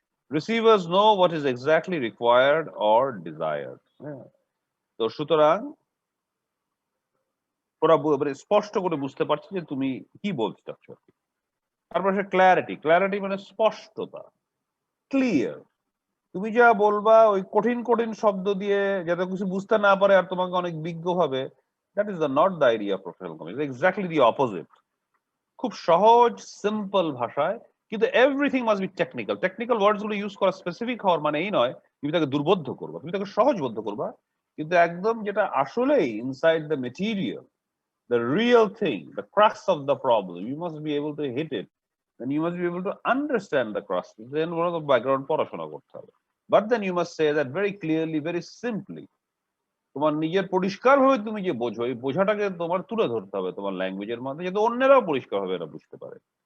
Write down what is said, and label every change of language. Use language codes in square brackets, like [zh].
[en] Receivers know what is exactly required or desired. [bn] হ্যাঁ? তো সুতরাং ওরা মানে স্পষ্ট করে বুঝতে পারছে যে তুমি কি বলতে চাচ্ছ। তারপর সে ক্ল্যারিটি, ক্ল্যারিটি মানে স্পষ্টতা, ক্লিয়ার। তুমি যা বলবা ওই কঠিন কঠিন শব্দ দিয়ে যাতে কিছু বুঝতে না পারে আর তোমাকে অনেক বিজ্ঞ ভাবে, [en] That is not the idea of professional communication, exactly the opposite. [bn] খুব সহজ সিম্পল ভাষায়, কিন্তু [en] Everything must be technical. [bn] Technical ওয়ার্ডস গুলো ইউজ করা স্পেসিফিক হওয়ার মানে এই নয় তুমি তাকে দুর্বোধ্য করবা, তুমি তাকে সহজবোধ্য করবা, কিন্তু একদম যেটা আসলেই [en] Inside the material, the real thing, the crux of the problem. You must be able to hit it. Then you must be able to understand the crux. Then one of the background [bn] পড়াশোনা করতে হবে। [en] But then you must say that very clearly, very simply. [bn] তোমার নিজের পরিষ্কারভাবে তুমি যে বোঝো, এই বোঝাটাকে তোমার তুলে ধরতে হবে তোমার ল্যাঙ্গুয়েজের মাধ্যমে, যাতে অন্যরাও পরিষ্কারভাবে এরা বুঝতে পারে।